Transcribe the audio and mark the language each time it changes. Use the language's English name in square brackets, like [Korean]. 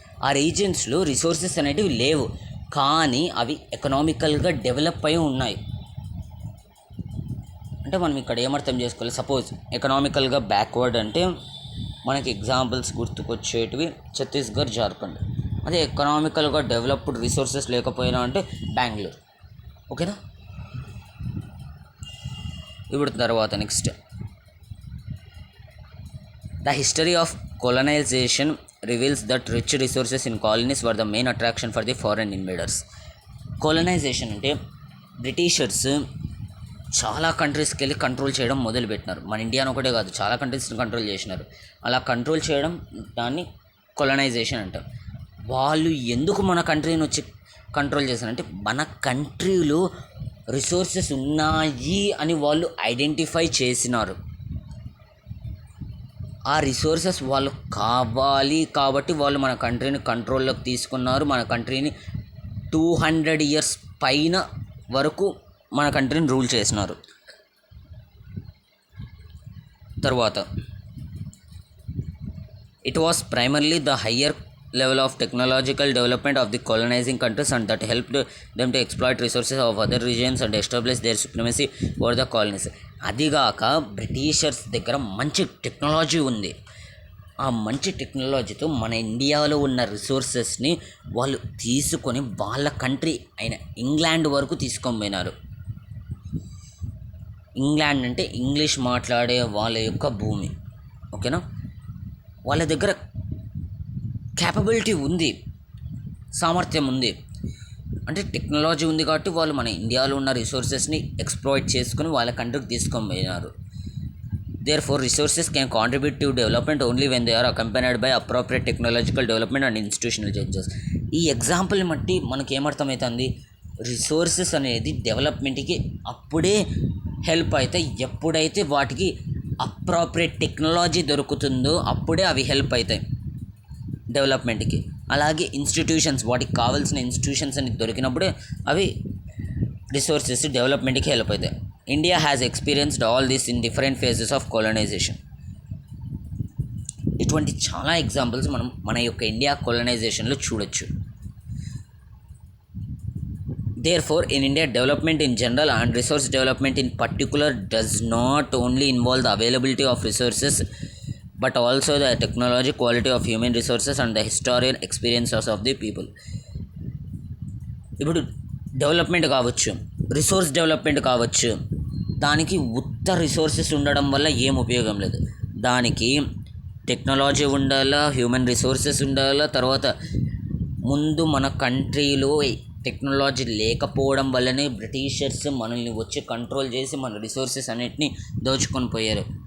[Telugu] ఆ రీజన్స్లో రిసోర్సెస్ అనేటివి లేవు, కానీ అవి ఎకనామికల్గా డెవలప్ అయి ఉన్నాయి. అంటే మనం ఇక్కడ ఏమర్థం చేసుకోవాలి, సపోజ్ ఎకనామికల్గా బ్యాక్వర్డ్ అంటే మనకి ఎగ్జాంపుల్స్ గుర్తుకొచ్చేటివి ఛత్తీస్గఢ్, జార్ఖండ్. అదే ఎకనామికల్గా డెవలప్డ్ రిసోర్సెస్ లేకపోయినా అంటే బెంగళూరు. ఓకేనా, ఇప్పుడు తర్వాత [English] Next, the history of colonization reveals that rich resources in colonies were the main attraction for the foreign invaders. [Telugu] colonization అంటే బ్రిటిషర్స్ చాలా కంట్రీస్కి వెళ్ళి కంట్రోల్ చేయడం మొదలుపెట్టినారు. మన ఇండియాను ఒకటే కాదు, చాలా కంట్రీస్ని కంట్రోల్ చేసినారు. అలా కంట్రోల్ చేయడం దాన్ని కొలనైజేషన్ అంటారు. వాళ్ళు ఎందుకు మన కంట్రీని వచ్చి కంట్రోల్ చేశారంటే మన కంట్రీలో రిసోర్సెస్ ఉన్నాయి అని వాళ్ళు ఐడెంటిఫై చేసినారు. ఆ రిసోర్సెస్ వాళ్ళు కావాలి కాబట్టి వాళ్ళు మన కంట్రీని కంట్రోల్లోకి తీసుకున్నారు. మన కంట్రీని 200 years పైన వరకు మన కంట్రీని రూల్ చేసినారు. తర్వాత [English] It was primarily the higher level of technological development of the colonizing countries and that helped them to exploit resources of other regions and establish their supremacy over the colonies. [Telugu] అదిగాక Britishers దగ్గర మంచి technology ఉంది. ఆ మంచి టెక్నాలజీతో మన ఇండియాలో ఉన్న రిసోర్సెస్ని వాళ్ళు తీసుకొని వాళ్ళ కంట్రీ అయిన ఇంగ్లాండ్ వరకు తీసుకొని పోయినారు. ఇంగ్లాండ్ అంటే ఇంగ్లీష్ మాట్లాడే వాళ్ళ యొక్క భూమి. ఓకేనా, వాళ్ళ దగ్గర క్యాపబిలిటీ ఉంది, సామర్థ్యం ఉంది, అంటే టెక్నాలజీ ఉంది కాబట్టి వాళ్ళు మన ఇండియాలో ఉన్న రిసోర్సెస్ని ఎక్స్ప్లాయిట్ చేసుకుని వాళ్ళ కంట్రీకి తీసుకొని పోయినారు. [English] Therefore, resources can contribute to development only when they are accompanied by appropriate technological development and institutional changes. [Telugu] ఈ ఎగ్జాంపుల్ బట్టి మనకి ఏమర్థమవుతుంది, రిసోర్సెస్ అనేది డెవలప్మెంట్కి అప్పుడే హెల్ప్ అవుతాయి ఎప్పుడైతే వాటికి అప్రాప్రియేట్ టెక్నాలజీ దొరుకుతుందో అప్పుడే అవి హెల్ప్ అవుతాయి డెవలప్మెంట్కి. అలాగే ఇన్స్టిట్యూషన్స్, వాటికి కావాల్సిన ఇన్స్టిట్యూషన్స్ అని దొరికినప్పుడే అవి రిసోర్సెస్ డెవలప్మెంట్కి హెల్ప్ అవుతాయి. [English] India has experienced all this in different phases of colonization. [Telugu] ఇటువంటి చాలా ఎగ్జాంపుల్స్ మనం మన యొక్క ఇండియా కొలనైజేషన్లో చూడొచ్చు. [English] Therefore, in India, development in general and resource development in particular does not only involve the availability of resources but also the technology, quality of human resources and the historical experiences of the people. [Telugu] ఇప్పుడు development కావచ్చు, resource development కావచ్చు, దానికి ఉత్త resources ఉండడం వల్ల ఏం ఉపయోగం లేదు. దానికి టెక్నాలజీ ఉండాలా, హ్యూమన్ రిసోర్సెస్ ఉండాలా. తర్వాత ముందు మన కంట్రీలో టెక్నాలజీ లేకపోవడం వల్లనే బ్రిటిషర్స్ మనల్ని వచ్చి కంట్రోల్ చేసి మన రిసోర్సెస్ అన్నిటిని దోచుకొని పోయారు.